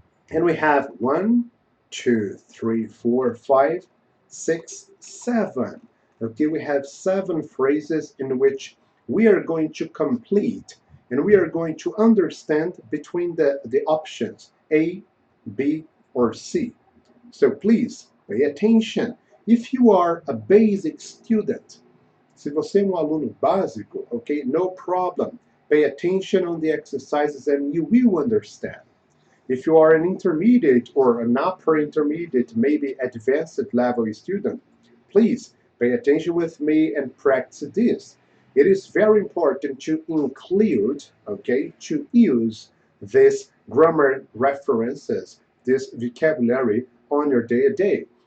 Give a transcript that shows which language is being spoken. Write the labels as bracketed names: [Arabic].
[English] And we have 1, 2, 3, 4, 5, 6, 7. Okay, we have 7 phrases in which we are going to complete and we are going to understand between the options A, B, or C. So please pay attention. If you are a basic student, [Portuguese] se você é um aluno básico, [English] okay, no problem. Pay attention on the exercises and you will understand. If you are an intermediate or an upper intermediate, maybe advanced level student, please pay attention with me and practice this. It is very important to include, okay, to use these grammar references, this vocabulary on your day-to-day.